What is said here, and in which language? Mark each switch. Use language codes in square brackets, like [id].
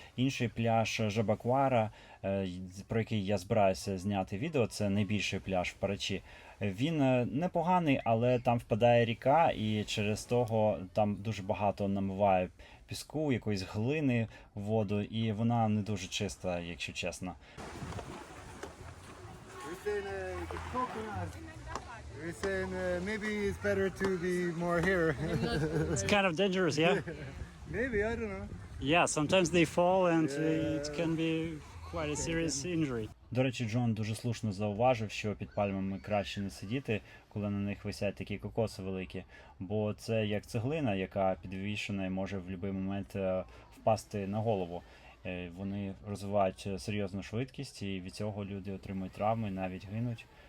[uk] Інший пляж Жабаквара, про який я збираюся зняти відео, це найбільший пляж в Парачі. Він непоганий, але там впадає ріка, і через того там дуже багато намиває піску, якоїсь глини в воду, і вона не дуже чиста, якщо чесно. [en] We're saying maybe it's better to be more here. It's kind of dangerous, yeah? Maybe, I don't know. Yeah, sometimes they fall and it can be quite a serious injury. [uk] До речі, Джон дуже слушно зауважив, що під пальмами краще не сидіти, коли на них висять такі кокоси великі, бо це як цеглина, яка підвішена і може в будь-який момент впасти на голову. Вони розвивають серйозну швидкість, і від цього люди отримують травми, навіть гинуть.